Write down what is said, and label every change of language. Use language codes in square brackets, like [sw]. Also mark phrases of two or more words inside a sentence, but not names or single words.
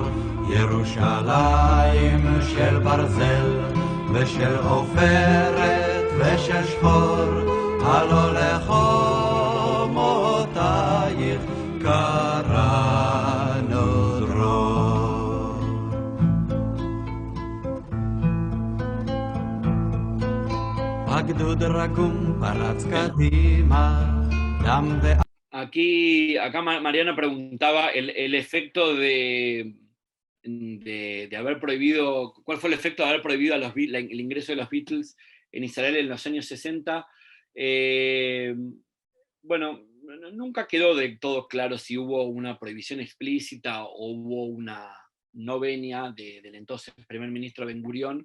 [he] ירושלים של ברזל ושל עופרת ושל שחור, הלא לחומותייך קראנו דרור. הגדוד רגום פרץ קדימה, דם ו... [es] Acá Mariana preguntaba el efecto de haber prohibido, ¿cuál fue el efecto de haber prohibido el ingreso de los Beatles en Israel en los años 60? Bueno, nunca quedó de todo claro si hubo una prohibición explícita o hubo una no venia del entonces primer ministro Ben Gurión.